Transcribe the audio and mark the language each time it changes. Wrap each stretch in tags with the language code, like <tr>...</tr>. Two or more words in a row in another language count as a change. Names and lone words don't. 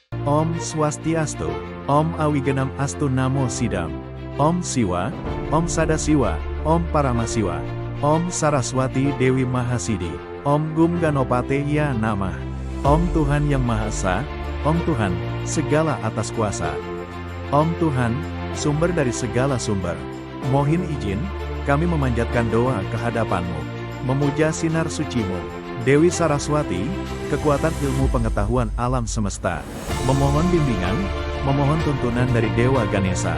<sa>Om Swastiastu, Om Awigenam Astu Namo Sidam, Om Siwa, Om Sadasiwa, Om Paramasiwa, Om Saraswati Dewi Mahasidi, Om Gum Ganopate Ya Namah, Om</sa> <id>Tuhan Yang Maha Esa,</id> <sa>Om</sa> <id>Tuhan, segala atas kuasa,</id> <sa>Om</sa> <id>Tuhan, sumber dari segala sumber. Mohon izin, kami memanjatkan doa ke hadapan-Mu, memuja sinar suci-Mu, Dewi Saraswati, kekuatan ilmu pengetahuan alam semesta, memohon bimbingan, memohon tuntunan dari Dewa Ganesha.</id>